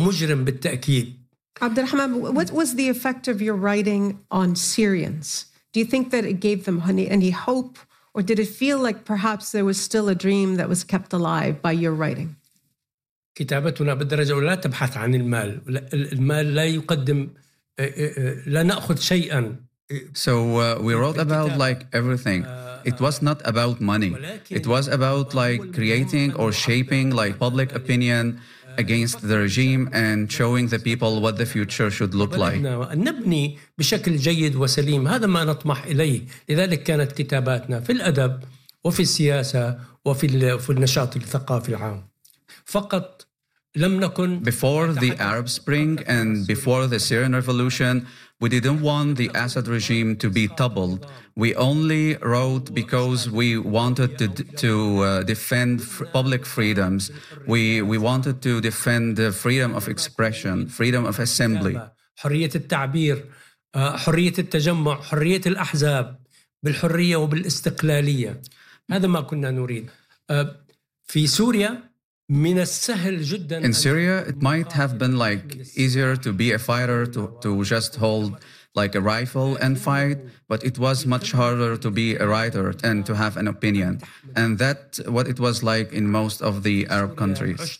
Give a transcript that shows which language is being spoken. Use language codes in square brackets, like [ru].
[en] Abdulrahman, what was the effect of your writing on Syrians? Do you think that it gave them any hope, or did it feel like perhaps there was still a dream that was kept alive by your writing? [ar] كتابتنا بالدرجة ولا تبحث عن المال. المال لا يقدم لا نأخذ شيئا. [en] So we wrote about like everything. It was not about money. It was about like creating or shaping like public opinion against the regime and showing the people what the future should look like. [ar] نبني بشكل جيد وسليم. هذا ما نطمح إليه. لذلك كانت كتاباتنا في الأدب وفي السياسة وفي النشاط الثقافي العام. فقط لم نكن. [en] Before the Arab Spring and before the Syrian Revolution, we didn't want the Assad regime to be toppled. We only wrote because we wanted to defend public freedoms. We wanted to defend the freedom of expression, freedom of assembly. [ar] حرية التعبير, حرية التجمع, حرية الأحزاب بالحرية وبالاستقلالية. هذا ما كنا نريد. في سوريا. [en] In Syria, it might have been like easier to be a fighter, to just hold like a rifle and fight, but it was much harder to be a writer and to have an opinion. And that's what it was like in most of the Arab countries.